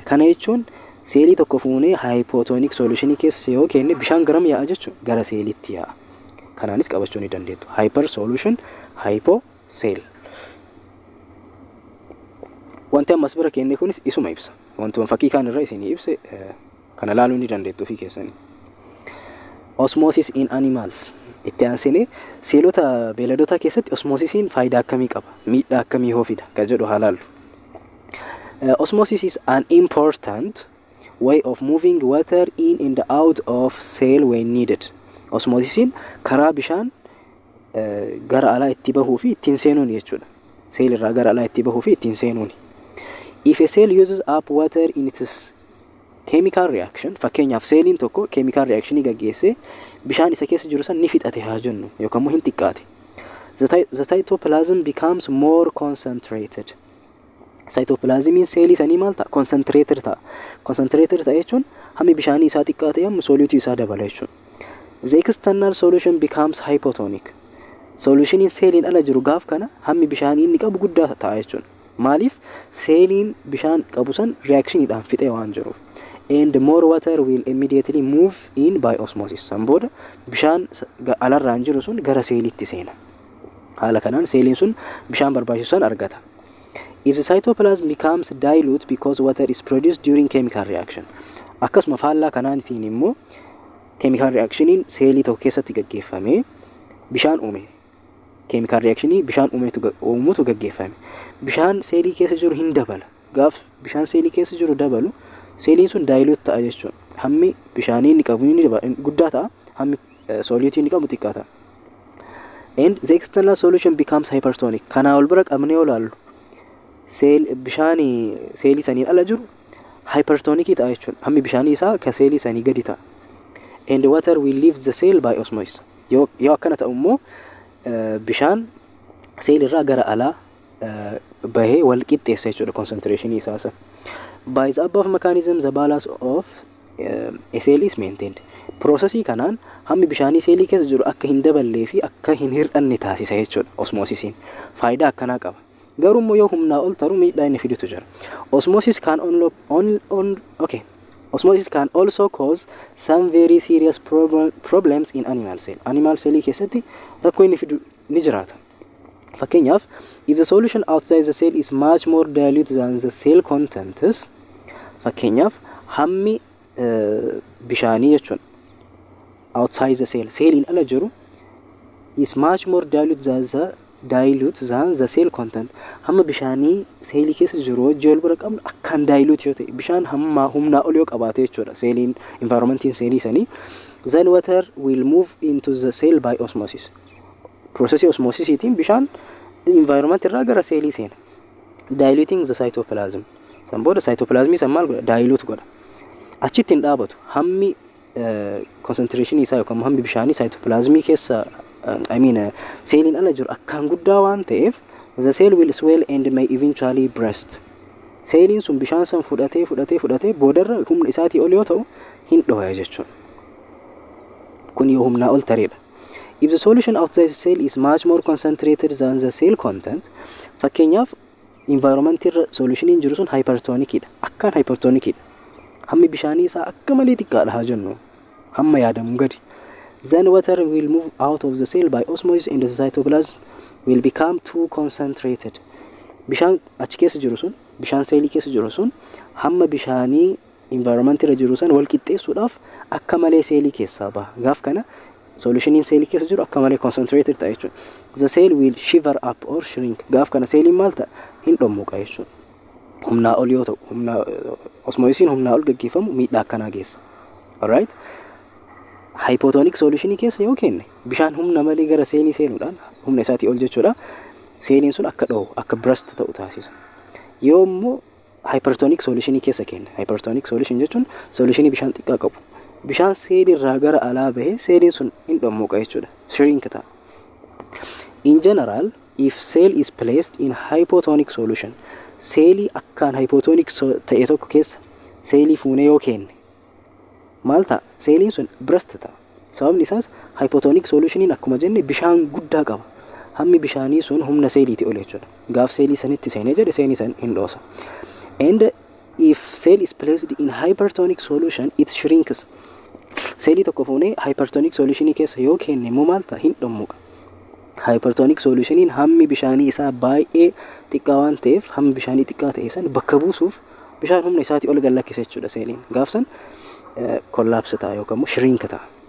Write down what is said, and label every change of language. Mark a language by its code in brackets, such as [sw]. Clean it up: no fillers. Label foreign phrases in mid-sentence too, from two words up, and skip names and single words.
[om] Kana jechuun seelii tokko fuunee [en] hypotonic solutionii [om] keessa yoo kenne bishaan garam yaa'a jechuudha gara seelitti yaa'a. Kanaanis qabachuu ni dandeettu. [en] Hyper solution, hypo cell. [om] Wanti ammas bira kenne kunis isuma ibsa. Wanti fakkii kaan irraa isinii ibse kana laaluu ni dandeettu fi keessanii. [en] Osmosis in animals. [om] Itti aansinee seelota beelladoota keessatti osmosisiin faayidaa akkamii qaba? Miidhaa akkamii hoo fida? Ka jedhu haa laallu. [en] Osmosis is an important way of moving water in and out of cell when needed. [om] Osmosisiin karaa bishaan gara alaa itti bahuu fi ittiin seenuun jechuudha. Seelirraa gara alaa itti bahuu fi ittiin seenuun. [en] If a cell uses up water in its chemical reaction, [om] fakkeenyaaf seeliin tokko [en] chemical reactionii [om] gaggeessee bishaan isa keessa jiru san ni fixate haa jennu yookaan immoo hin xiqqaate. [en] The cytoplasm becomes more concentrated. [om] Cytoplasmiin seelii sanii maal ta'a? Concentrated ta'a. Concentrated ta'a jechuun hammi bishaanii isaa xiqqaate yemmuu soliyuutii isaa dabala jechuudha. [en] The external solution becomes hypotonic. [om] Solutioniin seeliin ala jiru gaaf kana hammi bishaanii inni qabu guddaa ta'a jechuudha. Maaliif? Seeliin bishaan qabu san reactioniidhaan fixee waan jiruuf. [en] And more water will immediately move in by osmosis. [om] San booda bishaan alarraan jiru sun gara seeliitti seena. Haala kanaan seeliin sun bishaan barbaachisu san argata. [en] If the cytoplasm becomes dilute because water is produced during chemical reaction. [om] Akkasuma faallaa kanaatiin immoo [en] chemical reactioniin [om] seelii tokko keessatti gaggeeffame bishaan uume. [en] Chemical reactionii [om] bishaan uumutu gaggeeffame. Bishaan seelii keessa jiru hin dabala. Gaaf bishaan seelii keessa jiru dabalu seeliin sun dilute ta'a jechuudha. hammi bishaanii inni qabu inni guddaa ta'a, hammi solute inni qabu xiqqaa ta'a. [en] And the external solution becomes hypertonic. [om] Kana ol bira qabnee olaallu bishaanii seelii saniin ala jiru hypertonic ta'a jechuudha. Hammi bishaanii isaa ka seelii sanii gadi ta'a. [en] And water will leave the cell by osmosis. [om] Yoo akkana ta'u immoo bishaan seel irraa gara alaa bahee wal qixxeessa jechuudha concentration isaa san. [en] By the above mechanism the balance of a cell is maintained. [om] Processii kanaan hammi bishaanii seelii keessa jiru akka hin daballee fi akka hin hir'anne taasisa jechuudha osmosisiin. Faayidaa akkanaa qaba. Garuu immoo yoo humnaa ol taru miidhaa inni fidutu jira. [en] Osmosis can also cause some very serious problems in animal cell. Animal cell [om] keessatti rakkoo inni fidu ni jiraata. Fakkeenyaaf, [en] if the solution outside the cell is much more dilute than the cell contents, [om] fakkeenyaaf hammi bishaanii jechuun [en] outside the cell, [om] seeliin ala jiru [en] is much more dilute than the cell content. [om] Hamma bishaanii seelii keessa jiru wajjin wal bira qabnu akkaan dilute yoo ta'e, bishaan hamma humnaa ol yoo qabaate jechuudha seeliin environmentiin seelii sanii, [en] then water will move into the cell by osmosis. [om] Processii osmosisiitiin bishaan environment irraa gara seelii seena, [en] diluting the cytoplasm. [om] San booda cytoplasmii san maal godha? Dilute godha. Achitti hin dhaabatu. Hammi concentration isaa yookaan hammi bishaanii cytoplasmii keessa seeliin ala jiru akkaan guddaa waan ta'eef, [en] the cell will swell and may eventually burst. [om] Seeliin sun bishaan san fudhatee boodarra humna isaatii ol yoo ta'u hin dhoha jechuudha. Kun yoo humnaa ol tareedha. [en] If the solution outside the cell is much more concentrated than the cell content, [om] fakkeenyaaf environment irra solutioniin jiru sun hypertonicidha. Akkaan hypertonicidha. Hammi bishaanii isaa akka malee xiqqaadha haa jennu. Hamma yaadamu gadi. [en] Then water will move out of the cell by osmosis and the cytoplasm will become too concentrated. [om] Bishaan achi keessa jiru sun, bishaan seelii keessa jiru sun hamma bishaanii environment irra jiru san wal qixxeessuudhaaf akka malee seelii keessaa baha. Gaaf kana solutioniin seelii keessa jiru akka malee concentrated ta'a jechuudha. [en] The cell will shiver up or shrink. [om] Gaaf kana seeliin maal ta'a? Hin dhommuqa jechuudha. Humnaa ol yoo ta'u, osmosisiin humnaa ol gaggeeffamu miidhaa akkanaa geessa. Alright? [en] Hypotonic solutionii [om] keessa yoo kenne bishaan humna malee gara seelii seenuudhaan humna isaatii ol jechuudha. Seeliin sun akka dhohu, akka burst ta'u taasisa. Yoo immoo [en] hypertonic solutionii [om] keessa kenne, [en] hypertonic solution [om] jechuun solutionii bishaan xiqqaa qabu. Bishaan seelii irraa gara alaa bahee seeliin sun hin dhommuqa jechuudha. Shrink ta'a. [en] In general, if cell is placed in hypotonic solution, [om] seelii akkaan hypotonic ta'e tokko keessa seelii fuunee yoo kenne maal ta'a? Seeliin sun burst ta'a. Sababni isaas hypotonic solutioniin akkuma jenne bishaan guddaa qaba. Hammi bishaanii sun humna seeliiti ol jechuudha. Gaaf seelii sanitti seenee jedhe seelii san hin dhoosa. [en] And if cell is placed in hypertonic solution, it shrinks. [om] Seelii tokko fuunee [en] hypertonic solutionii [om] keessa yoo kenne immoo maal ta'a? Hin dhommuqa. [en] Hypertonic solutioniin [om] hammi bishaanii isaa baay'ee xiqqaa waan ta'eef, hammi bishaanii xiqqaa ta'e san bakka buusuuf bishaan humna isaatii ol gallakkisa jechuudha seeliin. Gaaf san collapse ta'a yookaan immoo shrink ta'a.